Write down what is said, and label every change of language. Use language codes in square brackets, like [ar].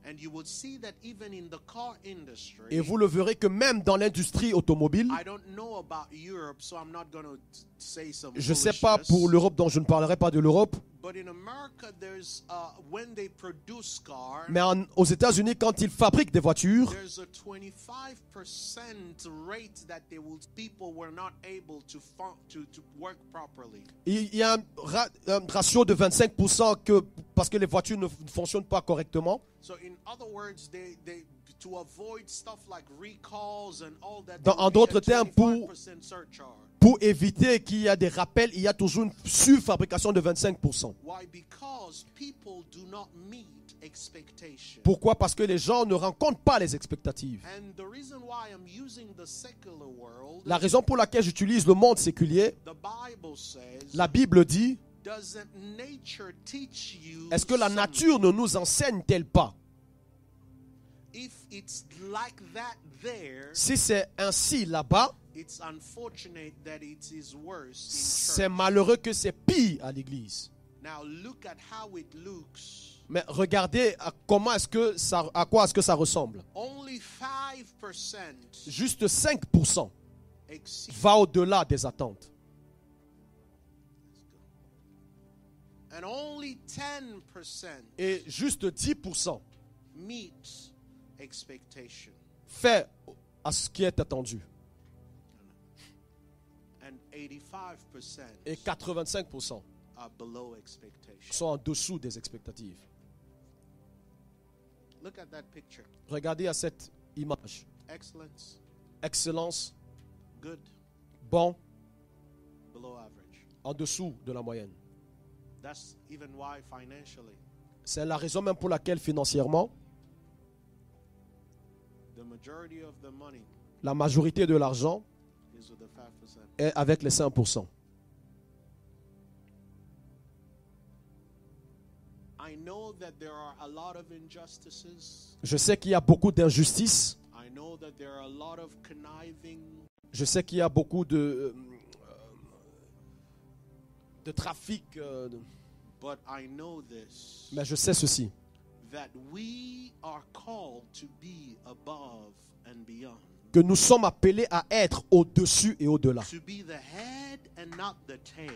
[en] And you would see that even in the car industry, [fr] Et vous le verrez que même dans l'industrie automobile, [en] I don't know about Europe, so I'm not going to say some [fr] je ne sais pas [en] foolishness, [fr] pour l'Europe, donc je ne parlerai pas de l'Europe, [en] but in America, there's when they produce cars, [fr] mais aux États-Unis, quand ils fabriquent des voitures, [en] there's a 25% rate that people were not able to work properly. [fr] il y a un ratio de 25% parce que les voitures ne fonctionnent pas correctement. [en] So in other words, they to avoid stuff like recalls and all that, [fr] En d'autres termes, pour [en] 25% surcharge. [fr] Pour éviter qu'il y ait des rappels, il y a toujours une surfabrication de 25%. [en] Why? Because people do not meet expectation. [fr] Pourquoi? Parce que les gens ne rencontrent pas les expectatives. [en] And the reason why I'm using the secular world, [fr] La raison pour laquelle j'utilise le monde séculier, [en] the Bible says, [fr] la Bible dit, [en] doesn't nature teach you [fr] est-ce que la [en] something? [fr] nature ne nous enseigne-t-elle pas? [en] If it's like that there, [fr] Si c'est ainsi là-bas, [en] it's unfortunate that it is worse in [fr] c'est [en] church. [fr] malheureux que c'est pire à l'église. [en] Now look at how it looks. [fr] Mais regardez à quoi est-ce que ça ressemble. [en] Only 5% [fr] Juste 5% [en] exceed. [fr] va au-delà des attentes. [en] And only 10% [fr] Et juste 10% [en] meet expectation. [fr] fait à ce qui est attendu. [en] And 85% [fr] Et 85% [en] are below expectation. [fr] sont en dessous des expectatives. [en] Look at that picture. [fr] Regardez à cette image. [en] Excellence, [fr] Excellence, [en] good, [fr] bon, [en] below average. [fr] en dessous de la moyenne. [en] That's even why financially, [fr] C'est la raison même pour laquelle financièrement, [en] the majority of the money [fr] la majorité de l'argent [en] is with the 5%. [fr] est avec les 5%. [en] that there are a lot of injustices. [fr] Je sais qu'il y a beaucoup d'injustices. [en] I know that there are a lot of conniving. [fr] Je sais qu'il y a beaucoup de trafic. [en] But I know this. [fr] Mais je sais ceci. [en] That we are called to be above and beyond. [fr] Que nous sommes appelés à être au-dessus et au-delà. [en] To be the head and not the tail.